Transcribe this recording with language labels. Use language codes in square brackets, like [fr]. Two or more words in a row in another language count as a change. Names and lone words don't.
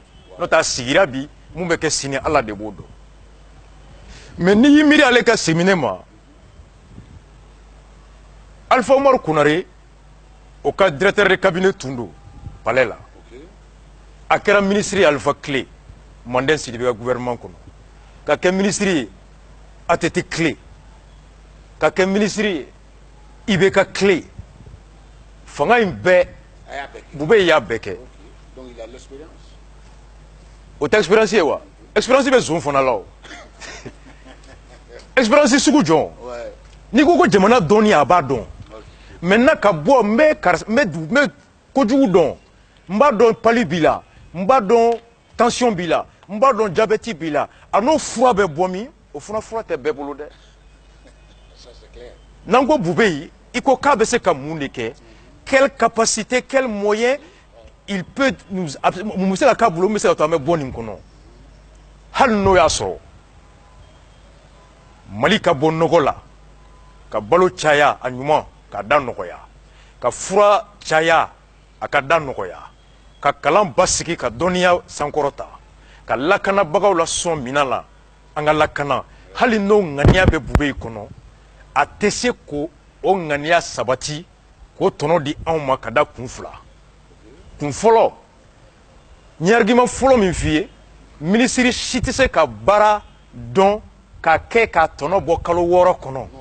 [bm] N'o tɛ a sigira bi mun bɛ kɛ sini ala de b'o dɔn. Mais n'i y'i miiri ale ka séminaire ma Alpha Omar Konare o ka [fr] directeur de cabinet [bm] tun don palais la a kɛra ministre ye Alpha Clé Mandin Sidibé ka gouvernement kɔnɔ ka kɛ ministre ye ATT Clé ka kɛ ministre ye IBK Clé fanga in bɛɛ Bube y'a bɛɛ kɛ [fr] Donc il a l'expérience. [bm] o tɛ expérience ye wa expérience bɛ zon fana la o expérience sugu jɔn n'i ko ko jamana dɔnni a b'a dɔn maintenant ka bɔ n bɛ kojugu dɔn n b'a dɔn pali b'i la n b'a dɔn tension b'i la n b'a dɔn diabète b'i la a n'o fura bɛ bɔ min o fana fura tɛ bɛɛ bolo dɛ n'an ko Bube yi i ko k'a bɛ se ka mun de kɛ [fr] quelle capacité quel moyen il peut nous [bm] mun bɛ se ka k'a bolo mun bɛ se ka to an bɛ bɔ nin kɔnɔ hali n'o y'a sɔrɔ Mali ka bɔ nɔgɔ la ka balo caya a ɲuman ka da nɔgɔya ka fura caya a ka da nɔgɔya ka kalan basigi ka dɔnniya sankɔrɔta ka lakanabagaw la sɔn minan la an ka lakana hali n'o ŋaniya bɛ Bube yi kɔnɔ a tɛ se ko o ŋaniya sabati k'o tɔnɔ di anw ma ka da kun fila kun fɔlɔ n ye argument fɔlɔ min f'i ye minisiri si tɛ se ka baara dɔn ka kɛ ka tɔnɔ bɔ kalo 6 kɔnɔ